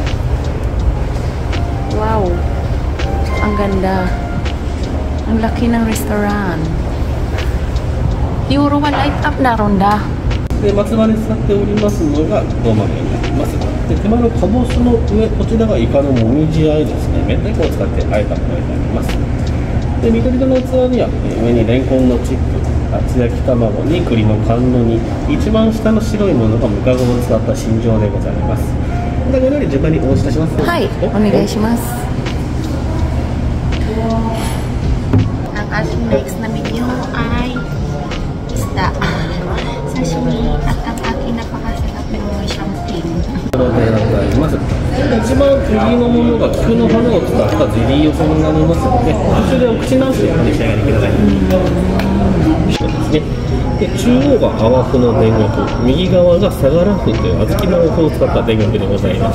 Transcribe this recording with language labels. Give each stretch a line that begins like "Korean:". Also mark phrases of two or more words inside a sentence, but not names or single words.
Filipino: Wow. Ang ganda. Ang laki ng restaurant. Euro 1
English: light up
Filipino: na ronda.
Japanese: で松葉に使っておりますのが土間になります。で手前のかぼすの上、こちらがイカのもみじあえですね。明太子を使ってあえたものになります。で緑色の器には上にレンコンのチップ、厚焼き卵に栗の甘露煮、一番下の白いものがムカゴを使った新状でございます。でご料理順番にお持ちいたします。はい、お願いします。
Filipino: Ang ating next na menu ay isda, sashimi, at ang aking napakasarap na champagne.
Japanese: 一番右のものが菊の花を使ったゼリー寄せになりますので、途中でお口直しでお召し上がりください。そうですね。で中央が泡麩の田楽、右側が相良麩という小豆の麩を使った田楽でございます。